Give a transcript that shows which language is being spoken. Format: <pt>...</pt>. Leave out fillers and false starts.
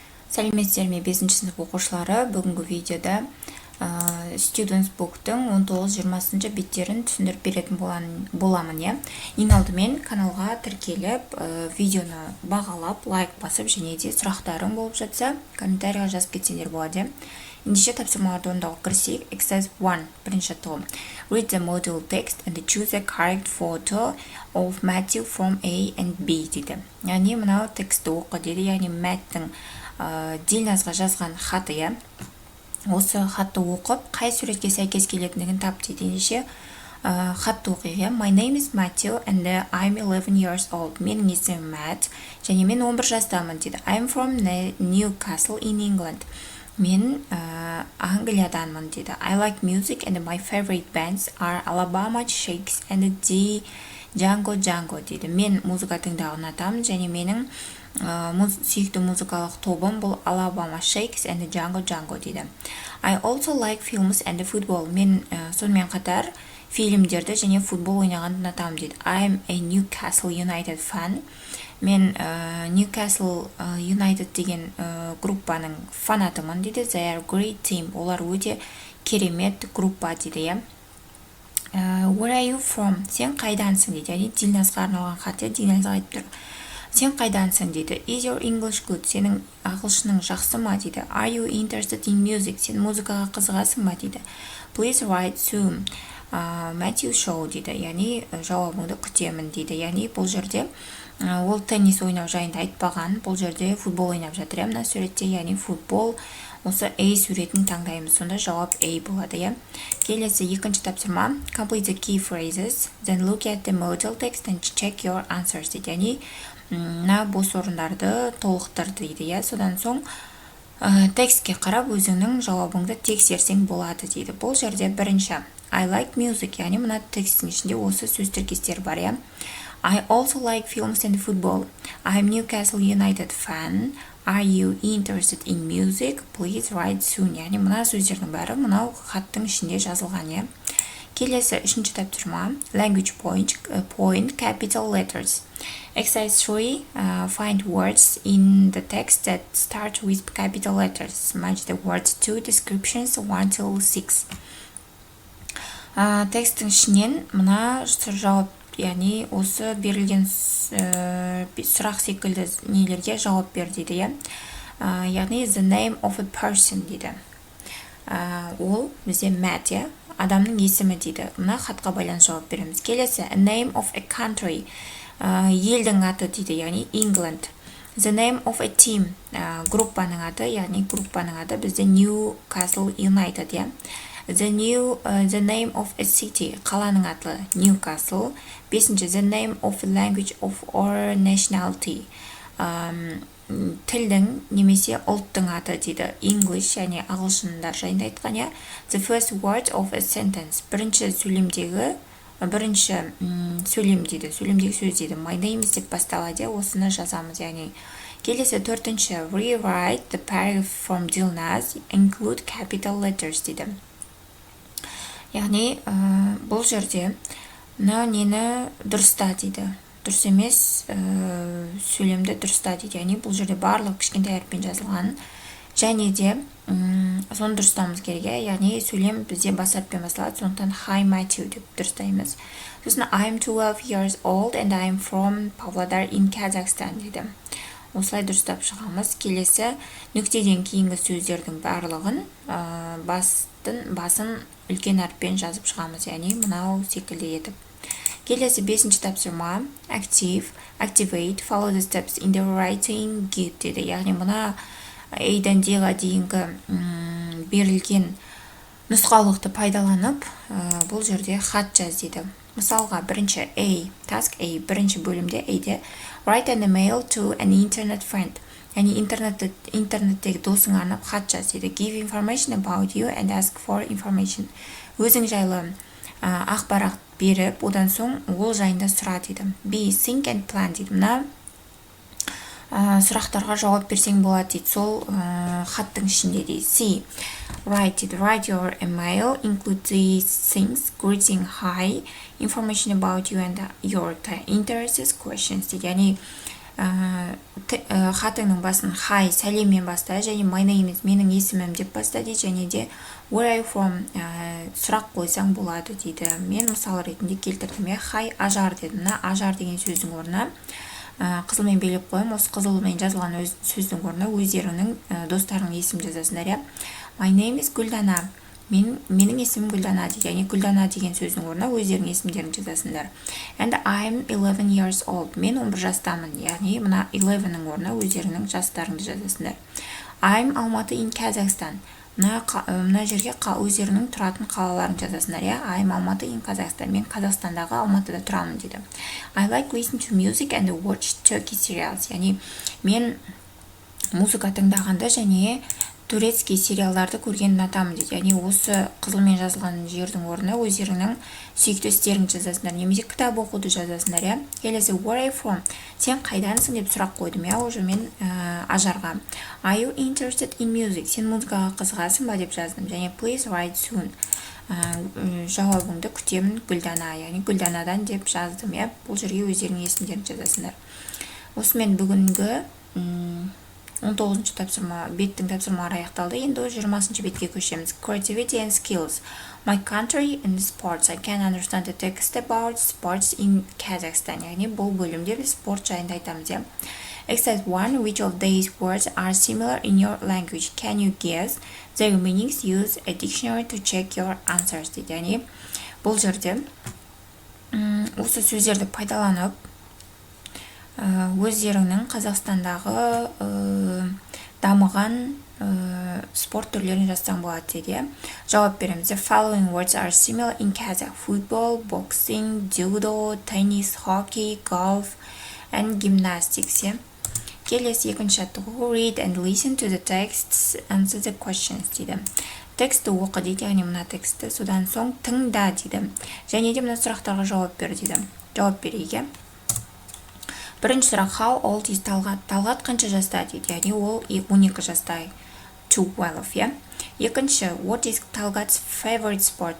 <kk>Сәлеметсіздер ме 5-ші сынып оқушылары. Бүгінгі видеода Students Book'тың 19-20 беттерін түсіндіріп беретін боламын. Ең алдымен каналға тіркеліп, видеоны бағалап, лайк басып, және де сұрақтарың болып жатса, комментарийға жазып кетсеңдер болады. Ендеше тапсырмаларды орындауға кірісейік. Exercise 1, бірінші том.</kk> <en>Read the model text and choose a correct photo of Matthew from A and B дейді.</en> <kk>Яғни мынау тексті оқы дейді, яғни мәттің Дильназға жазған хаты, осы хатты оқып, қай суретке сәйкес келетіндігін тап дейді. Ендеше хатты оқиық.</kk> <en>My name is Matthew and I'm 11 years old.</en> <kk>Менің есімім Мэтт, және мен 11 жастамын дейді.</kk> <en>I'm from Newcastle in England.</en> <kk>Мен Англияданмын дейді.</kk> <en>I like music and my favorite bands are Alabama Shakes and the Django дейді.</en> <kk>Мен музыка тыңдауды ұнатамын, және менің сүйікті музыкалық тобым бұл Alabama Shakes and Django дейді.</kk> <en>I also like films and football.</en> <kk>Мен сонымен қатар фильмдерді және футбол ойнағанды ұнатамын дейді.</kk> <en>I'm a Newcastle United fan.</en> <kk>Мен Newcastle United деген группаның фанатымын дейді.</kk> <en>They are great team.</en> <kk>Олар өте керемет группа дейді.</kk> <en>Where are you from?</en> <kk>Сен қайдансың дейді. Яғни Дильназға арналған хат, Дильназға айтып тұр. Сен қайдансың дейді.</kk> <en>Is your English good?</en> <kk>Сенің ағылшының жақсы ма дейді.</kk> <en>Are you interested in music?</en> <kk>Сен музыкаға қызығасың ба дейді.</kk> <en>Please write soon. Matthew show дейді.</en> <kk>Яғни жауабыңды күтемін дейді. Яғни бұл жерде ол теннис ойнау жайында айтпаған. Бұл жерде футбол ойнап жатыр. Мына суретте, яғни футбол. Осы A суретін таңдаймыз. Сонда жауап A болады. Келесі екінші тапсырма.</kk> <en>Complete the key phrases. Then look at the model text and check your answers дейді.</en> <kk>Яғни бос орындарды толықтыр дейді. Содан соң текстке қарап өзіңнің жауабыңды тексерсең болады дейді. Бұл жерде бірінші</kk> <en>I like music,</en> <kk>яғни мына текстің ішінде осы сөз тіркестері бар.</kk> <en>I also like films and football. I'm Newcastle United fan. Are you interested in music? Please write soon.</en> <kk>Яғни мына сөздердің бәрі мынау хаттың ішінде жазылған. Келесі үшінші тапсырма.</kk> <en>Language point capital letters. Exercise 3. Find words in the text that start with capital letters. Match the words to descriptions 1 till 6.</en> <kk>Текстің ішінен мына жауап, яғни осы берілген сұрақ секілді нелерге жауап бер дейді.</kk> <en>Яғни the name of a person дейді.</en> <kk>Ол бізде Matt, адамның есімі дейді. Мына хатқа байланысты жауап береміз.</kk> <en>Келесі a name of a country.</en> <kk>Елдің аты дейді, яғни England.</kk> <en>The name of a team.</en> <kk>Группаның аты, яғни группаның аты бізде Newcastle United.</kk> <en>The name of a city.</en> <kk>Қаланың аты Newcastle.</kk> <en>Бесінші the name of a language of or nationality.</en> <kk>Тілдің немесе ұлттың аты дейді. English, яғни ағылшындар жайында айтқан.</kk> <en>The first word of a sentence.</en> <kk>Бірінші сөйлем дейді. Сөйлемдегі сөз дейді.</kk> <en>My name is</en> <kk>деп басталады. Осыны жазамыз. Яғни келесі төртінші</kk> <en>rewrite the paragraph from Dilnaz include capital letters дейді.</en> <kk>Яғни бұл жерде мынау нені дұрыста дейді. Дұрыс емес сөйлемді дұрыста дейді. Яғни бұл жерде барлық кішкентай әріппен жазылған. Және де соны дұрыстауымыз керек. Яғни сөйлем бізде бас әріппен басталады. Сондықтан Hi Matthew деп дұрыстаймыз.</kk> <en>Сосын I'm 12 years old and I'm from Pavlodar in Kazakhstan дейді.</en> <kk>Осылай дұрыстап шығамыз. Келесі нүктеден кейінгі сөздердің барлығын басын үлкен әріппен жазып шығамыз. Яғни мынау секілді етіп. Келесі бесінші тапсырма.</kk> <en>Activate, follow the steps in the writing guide дейді.</en> <kk>Яғни мына A-дан D-ға дейінгі берілген нұсқаулықты пайдаланып, бұл жерде хат жаз дейді.</kk> <en>Мысалға бірінші task A,</en> <kk>бірінші бөлімде A-де</kk> <en>write an email to an internet friend.</en> <kk>Яғни интернеттегі досыңа арнап хат жаз дейді.</kk> <en>Give information about you and ask for information.</en> <kk>Өзің жайлы ақпарат беріп, одан соң ол жайында сұра дейді.</kk> <en>B, think and plan дейді.</en> <kk>Мына сұрақтарға жауап берсең болады дейді. Сол хаттың ішінде дейді.</kk> <en>C, write дейді. Write your email, include these things, greeting, hi, information about you and your interests, questions дейді. Яғни</en> <kk>хатыңның басын hi сәлеммен баста, және my name is менің есімім деп баста дейді, және де</kk> <en>where are you from</en> <kk>сұрақ қойсаң болады дейді. Мен мысал ретінде келтірдім, hi ажар дедім. Мына ажар деген сөздің орнына қызылмен белгілеп қоямын. Осы қызылмен жазылған сөздің орнына өздеріңнің достарының есімін жазасыңдар.</kk> <en>My name is Гүлдана.</en> <kk>Менің есімім Гүлдана дейді. Яғни Гүлдана деген сөздің орнына өздерінің есімдерін жазасыңдар.</kk> <en>And I'm 11 years old.</en> <kk>Мен 11 жастамын. Яғни мына 11-нің орнына өздерінің жастарыңды жазасыңдар.</kk> <en>I'm Алматы in Kazakhstan.</en> <kk>Мына жерге өздерінің тұратын қалаларын жазасыңдар.</kk> <en>I'm Алматы in Kazakhstan.</en> <kk>Мен Қазақстандағы Алматыда тұрамын дейді.</kk> <en>I like listen to music and watch Turkish serials.</en> <kk>Яғни мен музыка тыңдағанды және турецкий сериалдарды көрген ұнатамын дейді. Яғни осы қызылмен жазылған жердің орнына өздерінің сүйікті істерін жазасыңдар, немесе кітап оқуды жазасыңдар.</kk> <en>Келесі where are you from?</en> <kk>Сен қайдансың деп сұрақ қойдым. Уже мен ажарға.</kk> <en>Are you interested in music?</en> <kk>Сен музыкаға қызығасың ба деп жаздым.</kk> <en>Және please write soon.</en> <kk>Жауабыңды күтемін Гүлдана. Яғни Гүлданадан деп жаздым. Бұл жерге өздерінің есімдерін жазасыңдар. Осымен бүгінгі 19-шы тапсырма, беттің тапсырмалары аяқталды. Енді 20-шы бетке көшеміз.</kk> <en>Creativity and skills. My country in sports. I can understand the text about sports in Kazakhstan.</en> <kk>Яғни бұл бөлімде біз спорт жайында айтамыз.</kk> <en>Exercise 1. Which of these words are similar in your language? Can you guess their meanings? Use a dictionary to check your answers. дейді.</en> <kk>Яғни бұл жерде осы сөздерді пайдаланып өздеріңнің Қазақстандағы дамыған спорт түрлерін жазсаң болады дейді. Жауап береміз.</kk> <en>The following words are similar in Kazakh: football, boxing, judo, tennis, hockey, golf and gymnastics.</en> <kk>Келесі екінші жаттығу.</kk> <en>Read and listen to the texts, answer the questions дейді.</en> <kk>Тексті оқы дейді, яғни мына тексті, содан соң тыңда дейді. Және де мына сұрақтарға жауап бер дейді. Жауап берейік. Бірінші сұрақ,</kk> <en>how old is Талғат?</en> <kk>Талғат қанша жаста дейді, яғни ол 12 жаста.</kk> <en>12, Екінші, what is Талғат's favorite sport?</en>